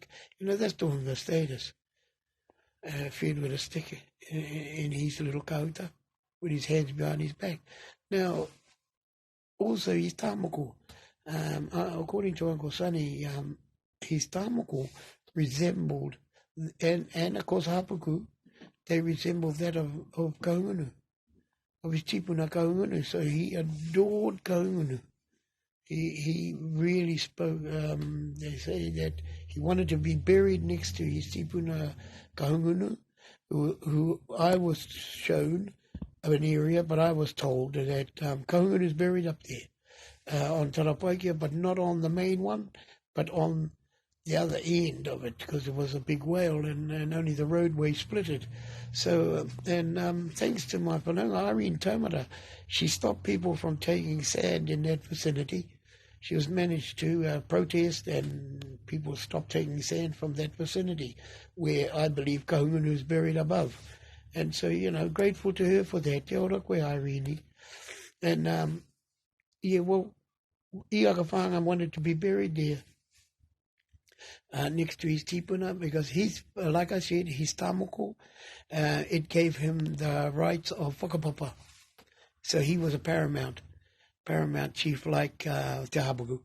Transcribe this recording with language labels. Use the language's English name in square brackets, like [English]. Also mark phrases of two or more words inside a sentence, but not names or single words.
[English] That's talking about status. Fed with a stick in his little kauta, with his hands behind his back. Now, also his tāmoko. According to Uncle Sonny, his tāmoko resembled, and of course Hapuku, they resembled that of Kahungunu, of his tipuna Kahungunu. So he adored Kahungunu. He really spoke, they say that he wanted to be buried next to his tipuna Kahungunu, who I was shown an area, but I was told that Kahungunu is buried up there on Tarapaikia, but not on the main one, but on the other end of it, because it was a big whale and only the roadway split it. So, thanks to my whanaunga, Irene Taumata, she stopped people from taking sand in that vicinity. She was managed to protest and people stopped taking sand from that vicinity where I believe Kahungunu is buried above. And so, grateful to her for that. [Māori] Te ora koe Irene. [English] And, well, Ihaka Whaanga wanted to be buried there next to his tipuna because he's, like I said, his tamoko, it gave him the rights of whakapapa. So he was a paramount chief like Te Hapaku.